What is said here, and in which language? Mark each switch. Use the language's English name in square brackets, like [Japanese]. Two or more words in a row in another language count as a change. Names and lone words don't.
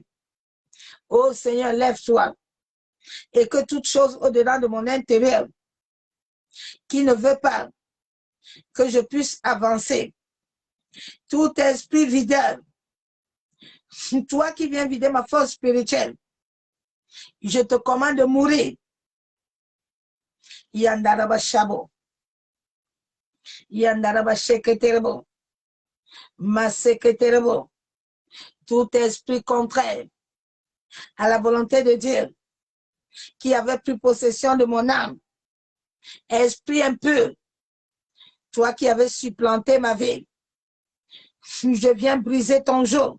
[French] Ô Seigneur, lève-toi et que toute chose au-delà de mon intérieur qui ne veut pas que je puisse avancer, tout esprit videur, toi qui viens vider ma force spirituelle, je te commande de mourir. Yandaraba Shabo. Yandaraba Sheketerebo. Maseketerebo. Tout esprit contraire à la volonté de Dieu qui avait pris possession de mon âme, esprit impur, toi qui avais supplanté ma vie, je viens briser ton joug.